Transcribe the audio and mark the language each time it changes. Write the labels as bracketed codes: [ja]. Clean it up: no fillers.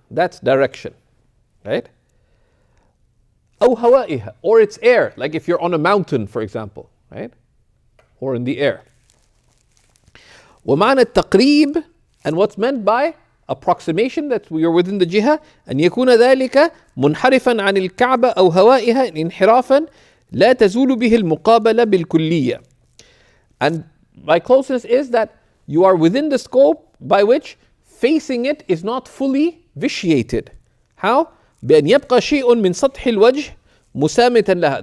[en] That's direction, right? [ar] أو هوائها, [en] or its air, like if you're on a mountain, for example, right? or in the air. [ar] ومعنى التقريب, [en] and what's meant by approximation, that we are within the jihah, [ar] أن يكون ذلك منحرفا عن الكعبة أو هوائها انحرافا لا تزول به المقابلة بالكلية. [en] And by closeness is that you are within the scope by which facing it is not fully vitiated. How? [ar] بأن يبقى شيء من سطح الوجه مسامتا لها.